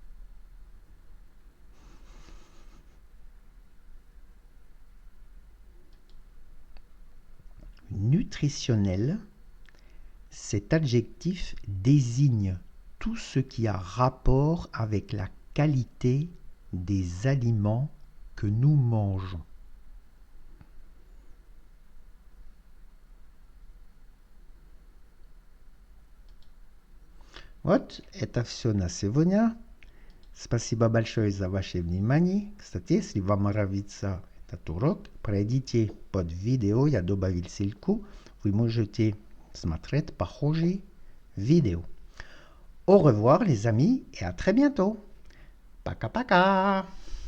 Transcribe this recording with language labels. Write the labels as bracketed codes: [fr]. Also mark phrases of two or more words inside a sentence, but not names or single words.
[fr] Nutritionnel, cet adjectif désigne tout ce qui a rapport avec la qualité des aliments que nous mangeons. [ru] Вот, это все на сегодня. Спасибо большое за ваше внимание. Кстати, если вам нравится этот урок, пройдите под видео, я добавил ссылку. Вы можете смотреть похожие vidéos. [fr] Au revoir les amis et à très bientôt. [ru] Пока-пока.